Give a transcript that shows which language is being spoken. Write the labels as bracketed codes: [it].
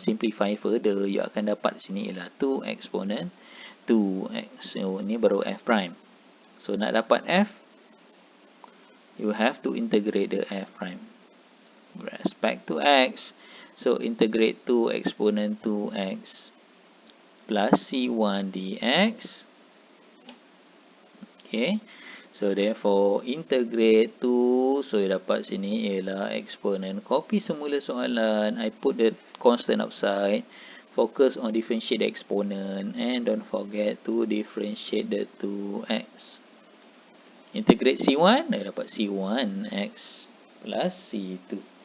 [en] Simplify further, [ms] you akan dapat sini ialah 2 exponent 2x. [en] So [ms] ni baru f prime. [en] So nak dapat f, you have to integrate the f prime with respect to x. So integrate 2 exponent 2x plus c1 dx. Okay, so therefore integrate 2. [ms] So you dapat sini ialah exponent. Copy semula soalan. [en] I put the constant outside. Focus on differentiate the exponent and don't forget to differentiate the 2x. Integrate C1, [ms] dah dapat [en] C1x plus C2.